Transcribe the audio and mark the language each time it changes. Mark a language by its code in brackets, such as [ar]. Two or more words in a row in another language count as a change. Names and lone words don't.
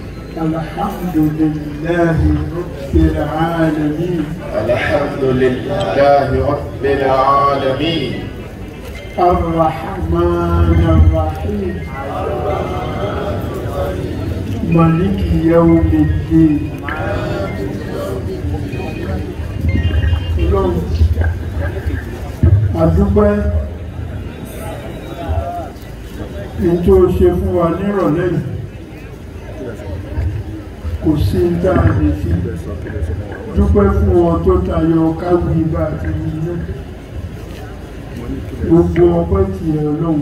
[ar] الحمد لله رب العالمين. الحمد لله رب العالمين. الرحمن الرحيم. مالك يوم الدين. [yo] adúpẹ́ ètò ṣe fún wa nírọ̀lẹ́ yìí kò sí tá a lè fi dúpẹ́ fún ọ tó tayọ káwí bá ti yíyá gbogbo ọpẹ́ tí ẹ Ọlọ́run.